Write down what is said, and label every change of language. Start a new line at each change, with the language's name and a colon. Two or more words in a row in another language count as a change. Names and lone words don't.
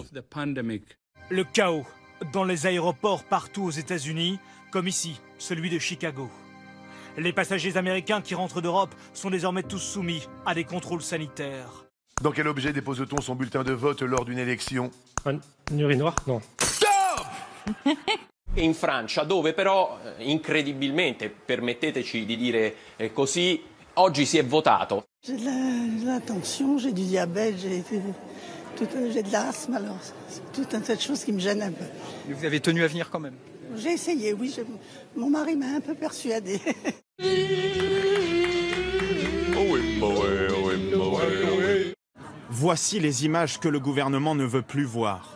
French: Le chaos dans les aéroports partout aux États-Unis, comme ici, celui de Chicago. Les passagers américains qui rentrent d'Europe sont désormais tous soumis à des contrôles sanitaires. Dans quel objet dépose-t-on son bulletin de vote lors d'une élection? Une urinoir? Non.
Italian: In Francia, dove però incredibilmente, permetteteci di dire così, oggi si è votato.
French: J'ai de la tension, j'ai du diabète, j'ai de l'asthme, alors c'est tout un tas de choses qui me gênent un peu. Mais vous avez tenu à venir quand même? J'ai essayé, oui, mon mari m'a un peu persuadée. Voici les images que le gouvernement ne veut plus voir.